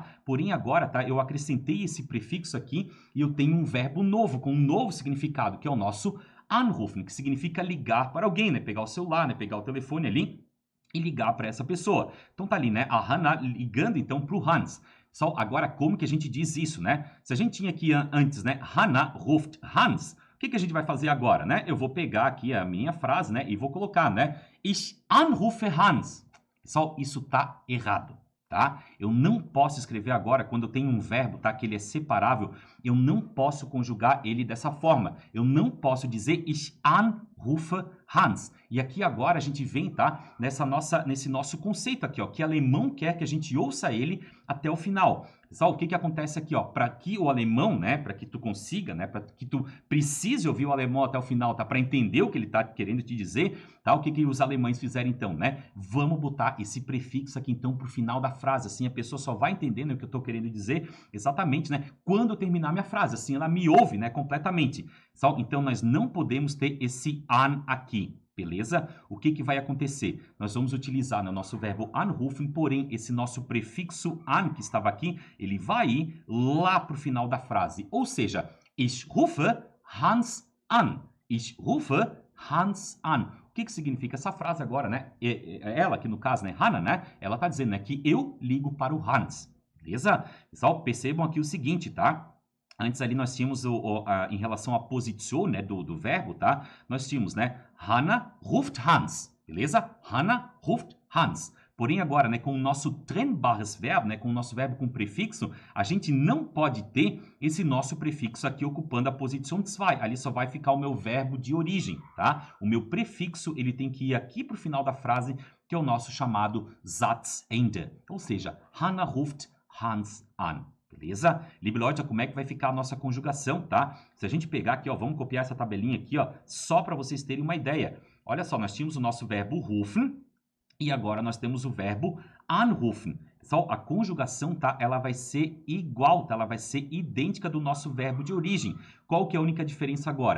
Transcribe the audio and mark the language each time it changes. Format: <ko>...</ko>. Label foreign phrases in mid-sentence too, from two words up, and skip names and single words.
<pt>Porém, agora, tá, eu acrescentei esse prefixo aqui e eu tenho um verbo novo, com um novo significado, que é o nosso anrufen, que significa ligar para alguém, né? Pegar o celular, né? Pegar o telefone ali e ligar para essa pessoa. Então tá ali, né? A Hannah ligando, então, para o Hans. Só agora, como que a gente diz isso, né? Se a gente tinha aqui antes, né?</pt> <de>Hannah ruft Hans.</de> <pt>O que a gente vai fazer agora, né? Eu vou pegar aqui a minha frase, né? E vou colocar, né?</pt> <de>Ich anrufe Hans.</de> <pt>Pessoal, isso tá errado, tá? Eu não posso escrever agora, quando eu tenho um verbo, tá? Que ele é separável, eu não posso conjugar ele dessa forma. Eu não posso dizer</pt> <de>ich anrufe Hans.</de> <pt>E aqui agora a gente vem, tá? Nesse nosso conceito aqui, ó. Que alemão quer que a gente ouça ele até o final. Pessoal, o que acontece aqui, ó? Para que o alemão, né? Para que tu consiga, né? Para que tu precise ouvir o alemão até o final, tá? Para entender o que ele tá querendo te dizer, tá? O que os alemães fizeram então, né? Vamos botar esse prefixo aqui então pro final da frase, assim a pessoa só vai entendendo o que eu tô querendo dizer exatamente, né? Quando eu terminar minha frase, assim ela me ouve, né? Completamente. Então nós não podemos ter esse an aqui. Beleza? O que vai acontecer? Nós vamos utilizar no nosso verbo anrufen, porém, esse nosso prefixo an que estava aqui, ele vai ir lá para o final da frase. Ou seja,</pt> <de>ich rufe Hans an. Ich rufe Hans an.</de> <pt>O que significa essa frase agora, né? Ela, aqui no caso, né? Hannah, né? Ela está dizendo, né, que eu ligo para o Hans. Beleza? Pessoal, percebam aqui o seguinte, tá? Antes ali nós tínhamos em relação à posição, né, do verbo, tá? Nós tínhamos, né,</pt> <de>Hannah ruft Hans, beleza? Hannah ruft Hans.</de> <pt>Porém agora, né, com o nosso trennbares verbo, né, com o nosso verbo com prefixo, a gente não pode ter esse nosso prefixo aqui ocupando a posição 2. Ali só vai ficar o meu verbo de origem, tá? O meu prefixo, ele tem que ir aqui para o final da frase, que é o nosso chamado Satzende. Ou seja,</pt> <de>Hannah ruft Hans an. Beleza? Liebe Leute,</de> <pt>como é que vai ficar a nossa conjugação, tá? Se a gente pegar aqui, ó, vamos copiar essa tabelinha aqui, ó, só para vocês terem uma ideia. Olha só, nós tínhamos o nosso verbo rufen e agora nós temos o verbo anrufen. Pessoal, a conjugação, tá? Ela vai ser igual, tá? Ela vai ser idêntica do nosso verbo de origem. Qual que é a única diferença agora?</pt>